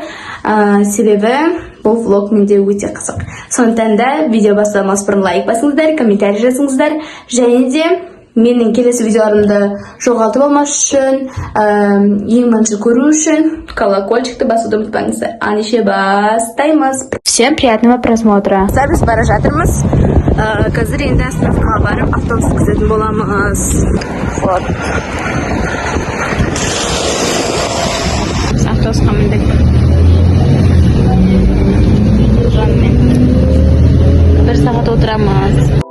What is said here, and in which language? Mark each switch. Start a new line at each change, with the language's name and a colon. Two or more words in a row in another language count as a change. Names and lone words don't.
Kazakh: Себебі бұл влог менде өте қызық. Сондықтан да видео бастамас бұрын лайк басыңыздар, комментарий жазыңыздар, және де менің келесі видеоларымды жоғалтып алмас үшін, ең бірінші көру үшін колокольчикті басуды ұмытпаңыздар. Ендеше бастаймыз.
Russian: Всем приятного просмотра.
Kazakh: Біз бара жатырмыз. Қазір енді остановкаға барып автобус күтетін боламыз. Автобусқа міндік. Бір сағат отырамыз.